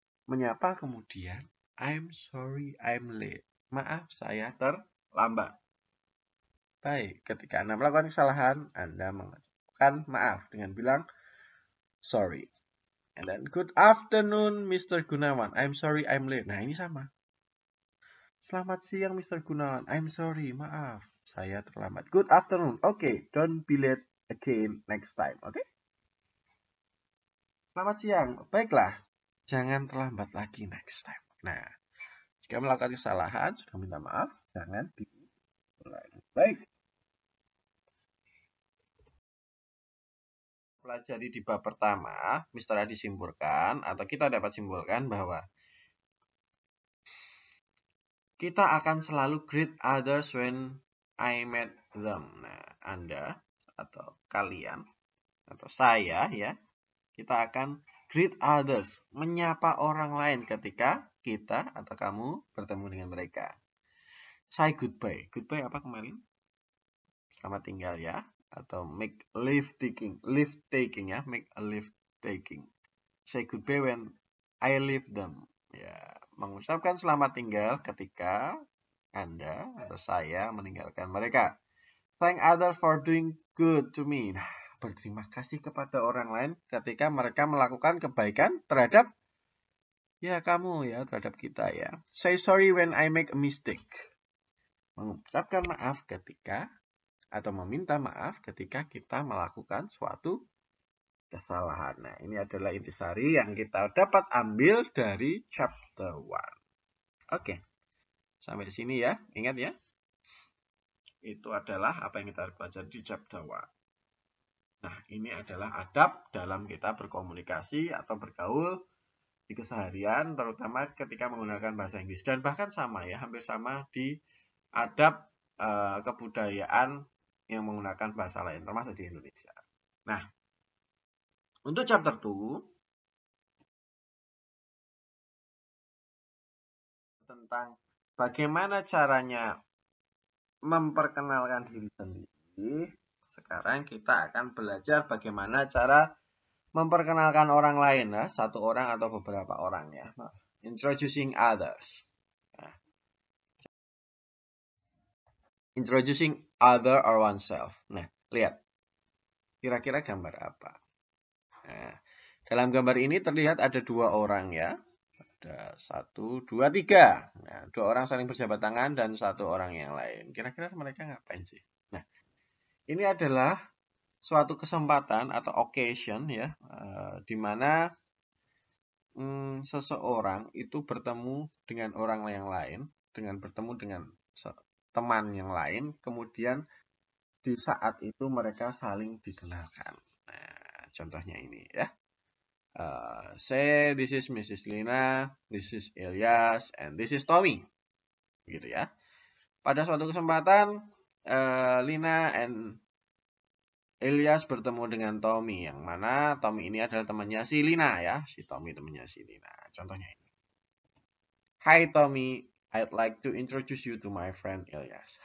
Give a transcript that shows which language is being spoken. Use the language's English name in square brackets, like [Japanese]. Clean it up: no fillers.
[Indonesian] Menyapa kemudian, [English] I'm sorry I'm late. [Indonesian] Maaf, saya terlambat. Baik, ketika Anda melakukan kesalahan, Anda mengucapkan maaf dengan bilang sorry. [English] And then, good afternoon, Mr. [Indonesian] Gunawan. [English] I'm sorry I'm late. [Indonesian] Nah, ini sama. Selamat siang, Mr. Gunawan. [English] I'm sorry, [Indonesian] maaf. Saya terlambat. [English] Good afternoon. Okay, don't be late again next time. Okay? [Indonesian] Selamat siang. Baiklah, jangan terlambat lagi [English] next time. [Indonesian] Nah, jika melakukan kesalahan, sudah minta maaf, jangan diulangi. Baik. Pelajari di bab pertama, Mr. Adi simpulkan, atau kita dapat simpulkan bahwa kita akan selalu [English] greet others when I met them. [Indonesian] Nah, Anda atau kalian atau saya ya, kita akan [English] greet others, [Indonesian] menyapa orang lain ketika kita atau kamu bertemu dengan mereka. [English] Say goodbye. [Indonesian] Goodbye apa kemarin? Selamat tinggal ya. [English] Atau make leave taking ya, make a leave taking. Say goodbye when I leave them. [Indonesian] Ya, mengucapkan selamat tinggal ketika Anda atau saya meninggalkan mereka. [English] Thank others for doing good to me. [Indonesian] Nah, berterima kasih kepada orang lain ketika mereka melakukan kebaikan terhadap ya kamu ya, terhadap kita ya. [English] Say sorry when I make a mistake. [Indonesian] Mengucapkan maaf ketika atau meminta maaf ketika kita melakukan suatu kesalahan. Nah, ini adalah intisari yang kita dapat ambil dari chapter 1. Oke, sampai di sini ya. Ingat ya, itu adalah apa yang kita pelajari di chapter 1. Nah, ini adalah adab dalam kita berkomunikasi atau bergaul di keseharian, terutama ketika menggunakan bahasa Inggris. Dan bahkan sama ya, hampir sama di adab kebudayaan yang menggunakan bahasa lain, termasuk di Indonesia. Nah, untuk chapter 2 tentang bagaimana caranya memperkenalkan diri sendiri, sekarang kita akan belajar bagaimana cara memperkenalkan orang lain, ya, satu orang atau beberapa orang, ya. [English] Introducing others. Nah, introducing other or oneself. [Indonesian] Nah, lihat. Kira-kira gambar apa? Nah, dalam gambar ini terlihat ada dua orang, ya. Ada 1, 2, 3. Nah, dua orang saling berjabat tangan dan satu orang yang lain. Kira-kira mereka ngapain sih? Nah, ini adalah suatu kesempatan atau occasion, ya, di mana seseorang itu bertemu dengan orang yang lain, bertemu dengan teman yang lain, kemudian di saat itu mereka saling dikenalkan. Nah, contohnya ini, ya. [English] Say this is Mrs. Lina, this is Ilyas, and this is Tommy. [Indonesian] Gitu, ya. Pada suatu kesempatan, Lina and Ilyas bertemu dengan Tommy, yang mana Tommy ini adalah temannya si Lina, ya. Si Tommy temannya si Lina. Contohnya ini. [English] Hi Tommy, I'd like to introduce you to my friend Ilyas.